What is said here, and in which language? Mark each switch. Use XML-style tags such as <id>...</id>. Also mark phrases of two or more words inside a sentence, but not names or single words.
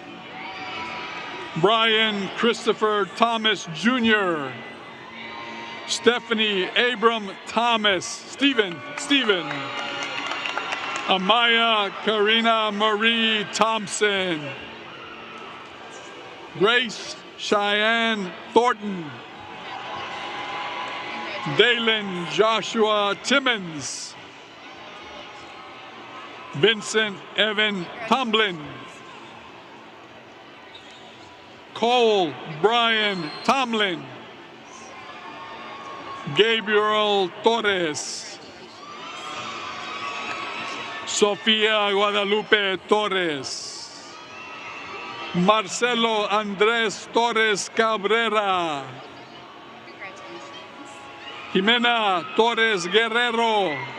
<en>Brian Christopher Thomas Jr. Stephanie Abram Thomas. Stephen. Amaya Karina Marie Thompson. Grace Cheyenne Thornton. Dalen Joshua Timmons. Vincent Evan Tomlin. Cole Brian Tomlin. Gabriel Torres. Sofía Guadalupe Torres. Marcelo Andrés Torres Cabrera. Jimena Torres Guerrero.</en>